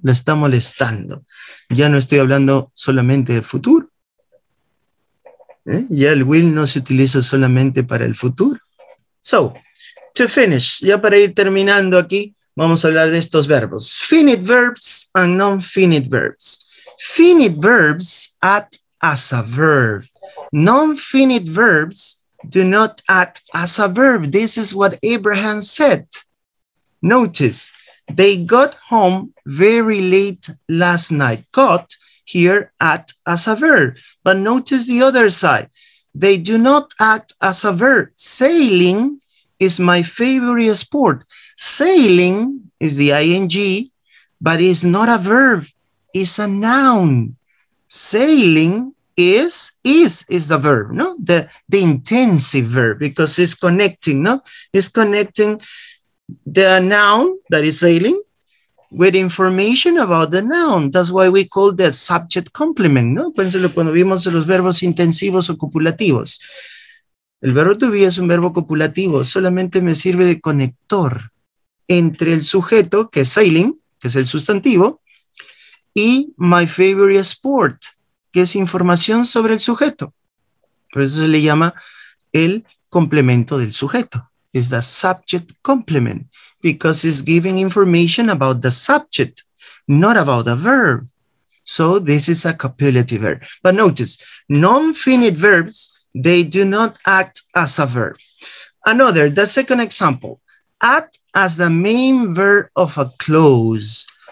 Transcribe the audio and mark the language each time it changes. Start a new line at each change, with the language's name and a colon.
Spanish: La está molestando. Ya no estoy hablando solamente del futuro. Ya el will no se utiliza solamente para el futuro.
English: So, to finish,
Spanish: ya para ir terminando aquí, vamos a hablar de estos verbos.
English: Finite verbs and non-finite verbs. Finite verbs act as a verb. Non-finite verbs do not act as a verb. This is what Abraham said. Notice, they got home very late last night. Got here act as a verb. But notice the other side. They do not act as a verb. Sailing is my favorite sport. Sailing is the ing, but it's not a verb. It's a noun. Sailing is the verb, no? The intensive verb, because it's connecting, no? It's connecting the noun that is sailing with information about the noun. That's why we call the subject complement, no?
Spanish: Piénselo cuando vimos los verbos intensivos o copulativos. El verbo to be es un verbo copulativo, solamente me sirve de conector entre el sujeto, que es sailing, que es el sustantivo, y my favorite sport, que es información sobre el sujeto. Por eso se le llama el complemento del sujeto.
English: It's the subject complement, because it's giving information about the subject, not about the verb. So this is a copulative verb. But notice, non-finite verbs, they do not act as a verb. Another, the second example, act as the main verb of a clause.